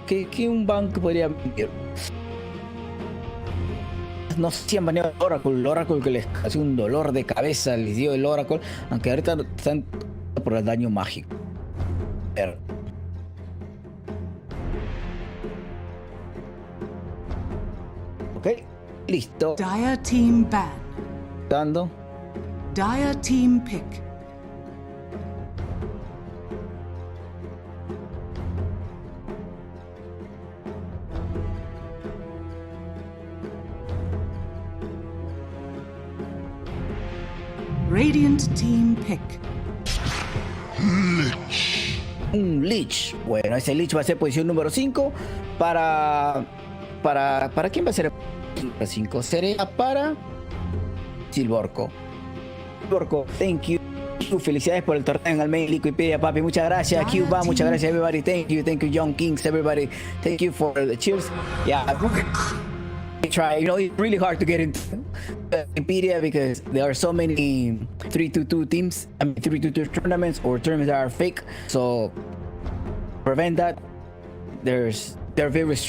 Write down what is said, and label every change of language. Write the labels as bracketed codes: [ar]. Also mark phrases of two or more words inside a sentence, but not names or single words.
[es] ¿Qué un bank podría venir? No sé si han baneado el Oracle que les hace un dolor de cabeza, les dio el Oracle, aunque ahorita están por el daño mágico. Ok, listo. [en] Dire team ban. [es] Dando. [en] Dire team pick. Radiant team pick. [es] Un Lich. Bueno, ese Lich va a ser posición número 5. ¿Para quién va a ser el número 5? Sería para Silvorco. Silvorco, [en] thank you. [es] Felicidades por el torneo en el main Wikipedia, papi. Muchas gracias, Cuba. Muchas gracias, [en] everybody. Thank you, Young Kings, everybody. Thank you for the cheers. Yeah. Try, it's really hard to get into Wikipedia because there are so many 3-2-2 teams. I mean 3-2-2 tournaments or tournaments that are fake. So prevent that. They're very strict.